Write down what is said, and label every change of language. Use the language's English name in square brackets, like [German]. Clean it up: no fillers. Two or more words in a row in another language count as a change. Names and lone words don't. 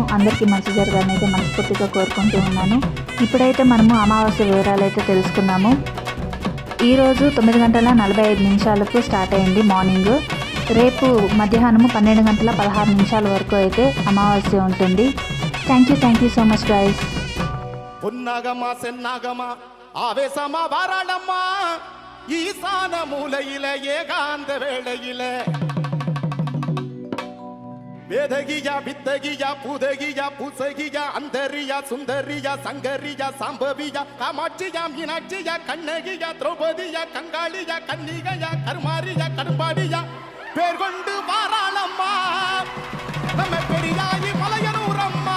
[Telugu] అందరికీ మంచి జరగాలని అయితే మనస్ఫూర్తిగా కోరుకుంటూ ఉన్నాను. ఇప్పుడైతే మనము అమావాస్య వివరాలు అయితే తెలుసుకున్నాము. ఈరోజు 9:45 స్టార్ట్ అయింది మార్నింగ్. రేపు మధ్యాహ్నము 12:16 వరకు అయితే అమావాస్య ఉంటుంది. [English] thank you so much guys. [Tamil] பொன்னாகமா சென்னாகமா ஆவேசமா வாராடம்மா ஈசான மூலையில ஏகாந்த வேளையில வேதகியா வித்தகியா புதகியா பூசகியா அந்தரியா சுந்தரியா சங்கரியா சாம்பவியா காமாட்சியா மீனாட்சியா கண்ணகியா திரௌபதியா கங்காளியா கன்னிகையா கருமாரியா கடும்பாடியா பேர் கொண்டு வாராளம்மா நம்ம பெரியாயி மலையனூரம்மா.